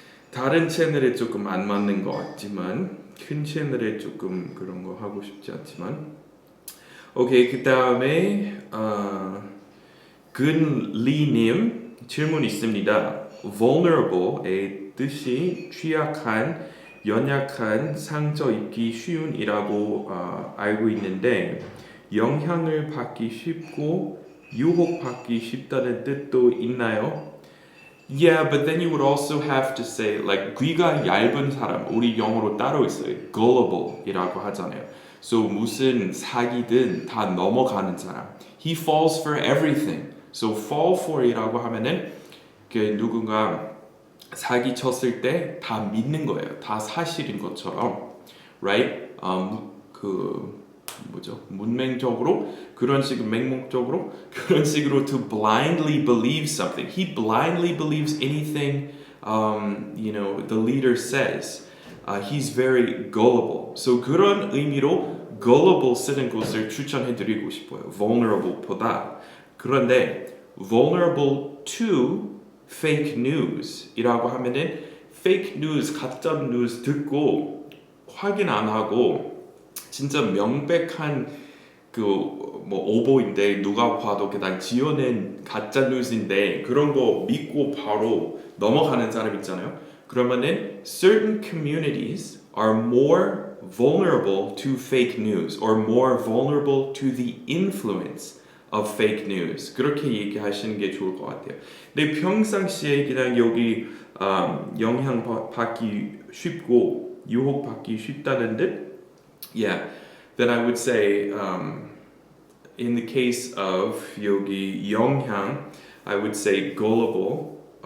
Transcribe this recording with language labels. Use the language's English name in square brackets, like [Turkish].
[Korean] 다른 채널에 조금 안 맞는 것 같지만 큰 채널에 조금 그런 거 하고 싶지 않지만 오케이 그 다음에 근리님 질문 있습니다. vulnerable의 뜻이 취약한, 연약한, 상처 입기 쉬운이라고 알고 있는데 영향을 받기 쉽고 유혹받기 쉽다는 뜻도 있나요? [English] Yeah, but then you would also have to say like [Korean] 귀가 얇은 사람 우리 영어로 따로 있어요. Gullible이라고 하잖아요. So 무슨 사기든 다 넘어가는 사람. [English] He falls for everything. [Korean] So fall for이라고 하면은 그 누군가 사기 쳤을 때 다 믿는 거예요. 다 사실인 것처럼, right? 그 뭐죠? 문맹적으로 그런 식으로 맹목적으로 그런 식으로 [English] to blindly believe something. He blindly believes anything the leader says. He's very gullible. [Korean] So 그런 의미로 gullible 쓰는 것을 추천해드리고 싶어요. vulnerable보다. 그런데 [English] vulnerable to fake news [Korean] 이라고 하면은 fake news, 가짜 뉴스 듣고 확인 안 하고 진짜 명백한 그 뭐 오보인데 누가 봐도 그냥 지어낸 가짜 뉴스인데 그런 거 믿고 바로 넘어가는 사람 있잖아요. [English] 그러면은 certain communities are more vulnerable to fake news or more vulnerable to the influence of fake news. [Korean] 그렇게 얘기하시는 게 좋을 것 같아요. 근데 평상시에 그냥 여기 영향 받기 쉽고 유혹받기 쉽다는 듯 [English] yeah, then I would say in the case of [Korean] 여기 영향, [English] I would say gullible.